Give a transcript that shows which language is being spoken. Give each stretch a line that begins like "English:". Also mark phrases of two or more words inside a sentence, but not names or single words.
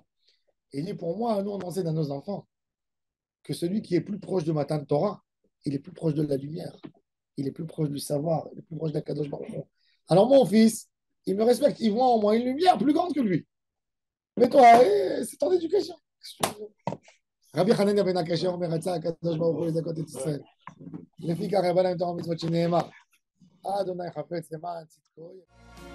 French: Et il dit, pour moi, nous, on enseigne à nos enfants que celui qui est plus proche de Matan Torah, il est plus proche de la lumière. Il est plus proche du savoir. Il est plus proche d'
Hebrew: הקדוש ברוך הוא.
French: Alors, mon fils, il me respecte. Il voit en moi une lumière plus grande que lui. Mais toi, c'est ton éducation.
Hebrew: Rabbi Hanania ben Akashi אומר רצה הקדוש ברוך הוא לזכות את ישראל. לפיכך יבוא להם תורה ומצוות שנאמר. אדוני חפץ למען צדקו